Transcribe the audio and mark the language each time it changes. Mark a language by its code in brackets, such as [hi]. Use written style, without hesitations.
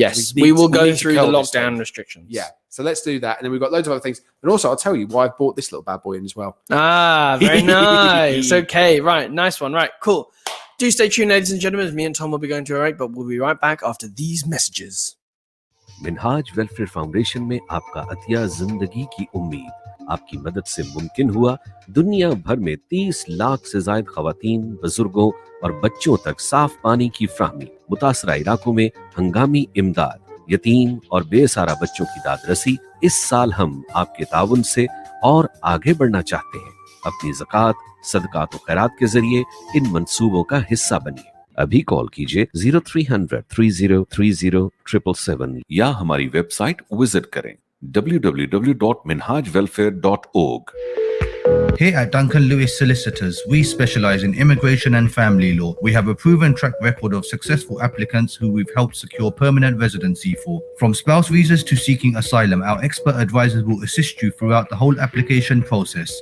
[en] Yes, we will go through the lockdown restrictions. Yeah. So let's do that, and then we've got loads of other things. And also, I'll tell you why I've bought this little bad boy in as well. Ah, very nice. Okay. Right. Nice one. Right. Cool. Do stay tuned, ladies and gentlemen. Me and Tom will be going to a break, but we'll be right back after these messages. [hi] Minhaj welfare foundation में आपका अतिया जिंदगी की उम्मीद आपकी मदद से मुमकिन हुआ। दुनिया भर में 30 लाख से ज्यादा खवातीन, बुजुर्गों और बच्चों तक साफ पानी की फ्राहमी, मुतासरा इलाकों में हंगामी इमदाद, यतीम और बेसहारा बच्चों की दादरसी। इस साल हम आपके ताउन से और आगे बढ़ना चाहते हैं। अपनी ज़कात, सदकात और खैरात के जरिए इन मंसूबों का हिस्सा बनिए। अभी कॉल कीजिए 0300 3030 777 या हमारी वेबसाइट विजिट करें www.minhajwelfare.org. [en] Here at Duncan Lewis Solicitors, we specialize in immigration and family law. We have a proven track record of successful applicants who we've helped secure permanent residency for. From spouse visas to seeking asylum, our expert advisors will assist you throughout the whole application process.